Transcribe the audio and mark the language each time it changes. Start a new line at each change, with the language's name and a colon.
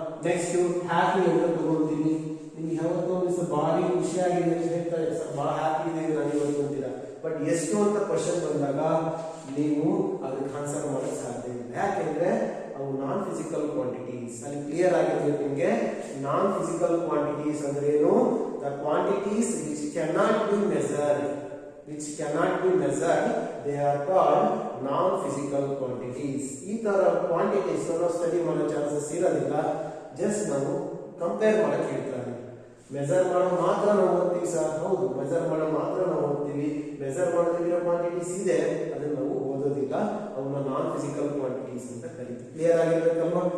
Kannada: Next happy ಅಂತ ತಗೋತೀವಿ, ನಿಮ್ಗೆ ಯಾವತ್ತೋ ಭಾರಿ ಖುಷಿಯಾಗಿದೆ ಅಂತ ಹೇಳ್ತಾರೆ ಸರ್, ಬಹಳ ಹ್ಯಾಪಿ ಇದೆ ನಾನು ಇವತ್ತು ಅಂತೀರಾ, ಬಟ್ ಎಷ್ಟು ಅಂತ ಕ್ವಶನ್ ಬಂದಾಗ ನೀವು ಅದಕ್ಕೆ ಆನ್ಸರ್ ಮಾಡಕ್ ಸಾಧ್ಯ ಇಲ್ಲ. ಯಾಕೆಂದ್ರೆ ಅವು ನಾನ್ ಫಿಸಿಕಲ್ ಕ್ವಾಂಟಿಟೀಸ್. ಅಲ್ಲಿ ಕ್ಲಿಯರ್ ಆಗಿರ್ಬೇಕು ನಿಮಗೆ, ನಾನ್ ಫಿಸಿಕಲ್ ಕ್ವಾಂಟಿಟೀಸ್ ಅಂದ್ರೆ ಏನು?
English: The quantities which cannot be measured, which cannot be measured, they are called non-physical quantities.
Kannada: ಈ ತರ ಕ್ವಾಂಟಿಟೀಸ್ ನಾವು ಸ್ಟಡಿ ಮಾಡೋ ಚಾನ್ಸಸ್ ಇರೋದಿಲ್ಲ, ಜಸ್ಟ್ ನಾವು ಕಂಪೇರ್ ಮಾಡಕ್ಕೆ ಹೇಳ್ತಾರೆ. ಮೆಜರ್ ಮಾಡೋ ಮಾತ್ರ ನಾವು ಓದ್ತೀವಿ ಸರ್, ಹೌದು ಮೆಜರ್ ಮಾಡೋ ಮಾತ್ರ ನಾವು ಓದ್ತೀವಿ, ಮೆಜರ್ ಮಾಡೋದಿರೋ ಕ್ವಾಂಟಿಟೀಸ್ ಇದೆ ಅದನ್ನ ನಾವು ಓದೋದಿಲ್ಲ, ಅವನ್ನ ನಾನ್ ಫಿಸಿಕಲ್ ಕ್ವಾಂಟಿಟೀಸ್ ಅಂತ ಕರೀತೀವಿ. ಕ್ಲಿಯರ್ ಆಗಿರ್ಬೇಕಲ್ವಾ?